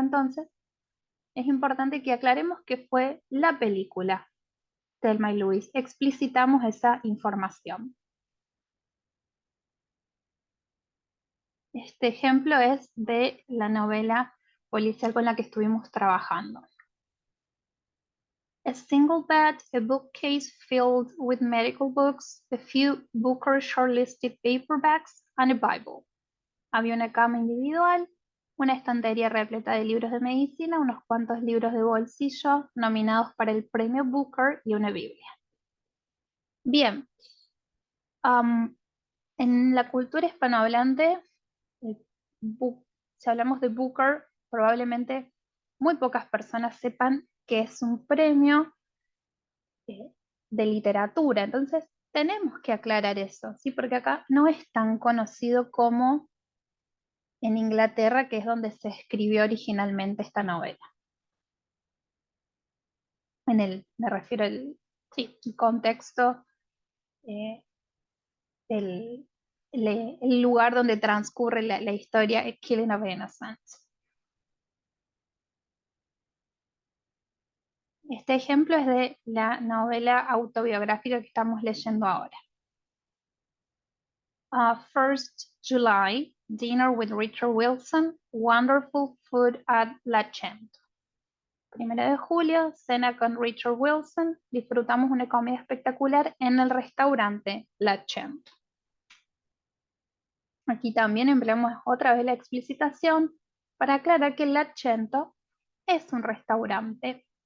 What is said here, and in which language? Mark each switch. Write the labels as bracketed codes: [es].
[es] Entonces, es importante que aclaremos que fue la película Thelma y Louise. Explicitamos esa información. Este ejemplo es de la novela policial con la que estuvimos trabajando. [en] A single bed, a bookcase filled with medical books, a few Booker shortlisted paperbacks, and a Bible. [es] Había una cama individual, una estantería repleta de libros de medicina, unos cuantos libros de bolsillo nominados para el premio Booker y una Biblia. Bien, en la cultura hispanohablante, si hablamos de Booker, probablemente muy pocas personas sepan que es un premio de literatura. Entonces, tenemos que aclarar eso, ¿sí? Porque acá no es tan conocido como en Inglaterra, que es donde se escribió originalmente esta novela. Me refiero al contexto, eh, el lugar donde transcurre la historia, Killing of Innocents. Este ejemplo es de la novela autobiográfica que estamos leyendo ahora. [en] 1st July, dinner with Richard Wilson, wonderful food at La Chente. [es] 1 de julio, cena con Richard Wilson, disfrutamos una comida espectacular en el restaurante La Chente. Aquí también empleamos otra vez la explicitación para aclarar que La Cento es un restaurante.